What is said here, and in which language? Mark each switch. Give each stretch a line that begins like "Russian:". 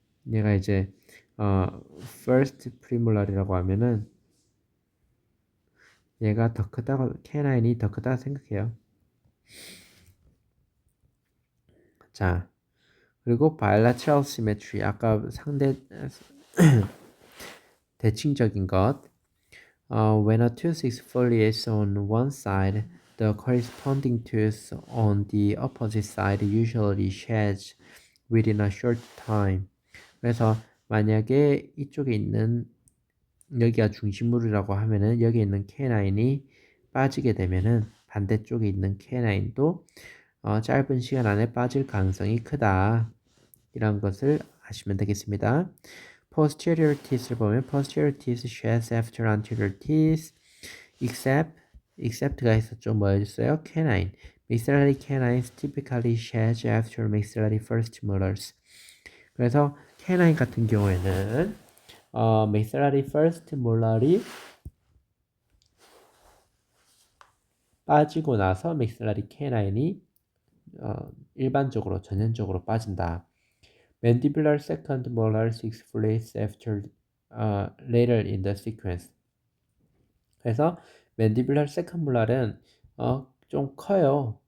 Korean: 얘가 이제 first premolar이라고 하면은 얘가 더 크다고 K9이 더 크다고 생각해요. 자, 그리고
English: bilateral symmetry
Korean: 아까 상대 대칭적인 것
English: when a tooth exfoliates on one side, the corresponding tooth on the opposite side usually sheds within a short time.
Korean: 그래서 만약에 이쪽에 있는 여기가 중심물이라고 하면은 여기 있는 K9이 빠지게 되면은 반대쪽에 있는 K9도 짧은 시간 안에 빠질 가능성이 크다. 이런 것을 아시면 되겠습니다.
English: posterior teeth를
Korean: 보면
English: posterior teeth sheds after anterior teeth except가 있었죠.
Korean: 뭐였어요? canine.
English: maxillary canines typically sheds after maxillary first molars.
Korean: 그래서 canine 같은 경우에는 maxillary first molar이 빠지고 나서 maxillary canine이 일반적으로 전형적으로 빠진다.
English: mandibular second molar exfoliates after later in the sequence.
Korean: 그래서 mandibular second molar은 좀 커요.